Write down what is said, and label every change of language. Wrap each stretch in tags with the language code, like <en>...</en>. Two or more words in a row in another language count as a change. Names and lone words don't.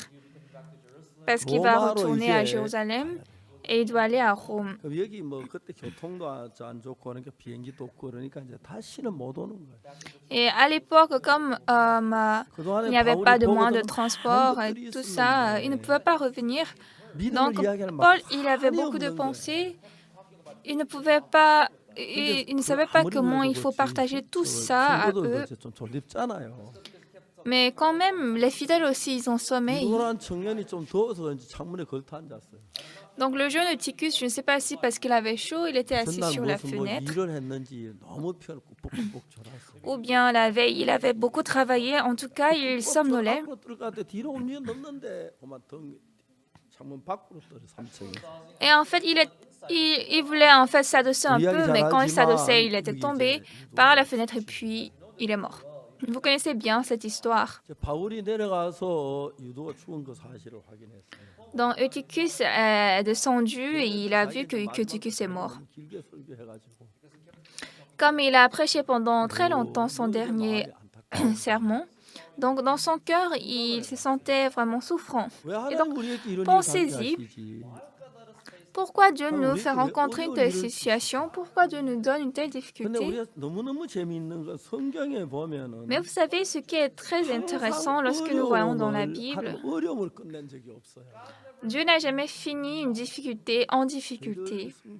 <fr>Parce qu'il va retourner à Jérusalem et il doit aller à Rome.</fr> <ko>그럼 여기 뭐 그때 교통도 안 좋고 그러니까 비행기도 없고 그러니까 이제 다시는 못 오는 거예요.</ko> <fr>Et à l'époque, comme il n'y avait pas de moyens de transport et tout ça, il ne pouvait pas revenir. Donc, Paul, il avait beaucoup de pensées. Il ne pouvait pas, il ne savait pas comment il faut partager tout ça à eux.</fr> <ko>좀 졸립잖아요.</ko> <fr>Mais quand même, les fidèles aussi, ils ont sommeil.</fr> <ko>유도라는 청년이 좀 더워서 그런지 창문에 걸터 앉았어요.</ko> <fr>Donc, le jeune Eutychus, je ne sais pas si parce qu'il avait chaud, il était assis</fr> <ko>전날</ko> <fr>sur la</fr> <ko>무슨 뭐</ko> <fr>fenêtre.</fr> <ko>일을 했는지 너무 피곤해 꾹꾹꾹 졸았어요.</ko> <fr>Ou bien la veille, il avait beaucoup travaillé. En tout cas, il somnolait.</fr> <ko>앞으로 들어가는데 뒤로 움직여 넣는데 그만 창문 밖으로 떨어 3층에.</ko> <fr>Et en fait, il voulait en fait s'adosser un peu, mais quand il s'adossait, il était tombé par la fenêtre et puis il est mort. Vous connaissez bien cette histoire.</fr> <ko>바울이 내려가서 유도가 죽은 그 사실을 확인했어요.</ko> <fr>Donc Eutychus est descendu et il a vu que Eutychus est mort.</fr> <ko>길게 설교해가지고</ko> <fr>Comme il a prêché pendant très longtemps son dernier sermon, donc dans son cœur, il se sentait vraiment souffrant.</fr> <ko>왜</ko> <fr>Et</fr> <ko>하나님</ko> <fr>donc,</fr> <ko>우리에게 이런 일을</ko> <fr>pensez-y.</fr> <ko>하시지?</ko> <fr>Pourquoi Dieu nous fait rencontrer une telle situation? Pourquoi Dieu nous donne une telle difficulté? Mais vous savez, ce qui est très intéressant lorsque nous voyons dans la Bible, Dieu n'a jamais fini une difficulté en difficulté.</fr>